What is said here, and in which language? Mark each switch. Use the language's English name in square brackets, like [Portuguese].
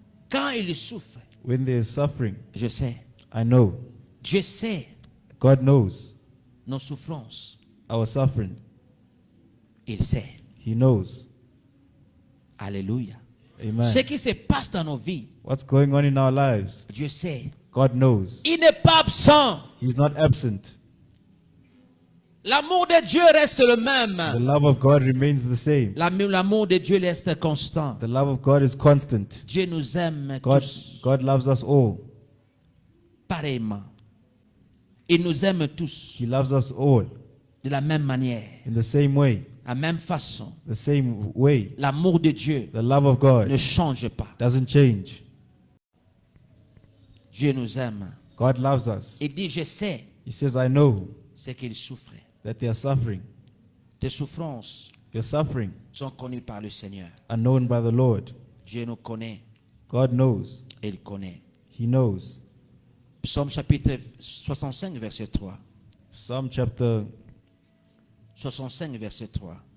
[French] Quand ils souffrent, [English] When they're suffering, [French] je sais. [English] I know. [French] Dieu sait [English] God knows [French] nos souffrances. [English] our suffering. [French] Il sait. [English] He knows. [French] Alléluia. [English] Amen. [French] Ce qui se passe dans nos vies, [English] What's going on in our lives, [French] Dieu sait. [English] God knows. [French] Il n'est pas absent. [English] He's not absent. [French] L'amour de Dieu reste le [English] The [French] même. [English] love of God remains the same. [French] L'amour de Dieu reste constant. [English] The love of God is constant. [French] Dieu nous aime [English] God, [French] tous [English] God loves us all. [French] pareillement. Il nous aime tous [English] He loves us all [French] de la même manière, [English] in the same way. [French] la même façon. [English] The same way. [French] L'amour de Dieu [English] The love of God [French] ne change pas. [English] doesn't change. [French] Dieu nous aime. [English] God loves us. [French] Il dit, je sais [English] He says, I know [French] ce qu'il souffre. [English] that they are suffering. [French] Tes souffrances [English] Your suffering [French] sont connues par le Seigneur. [English] are known by the Lord. [French] Dieu nous connaît [English] God knows. [French] et il connaît. [English] He knows. [French] Psaume chapitre 65, verset 3. [English] Psalm chapter [French] 65, verset 3.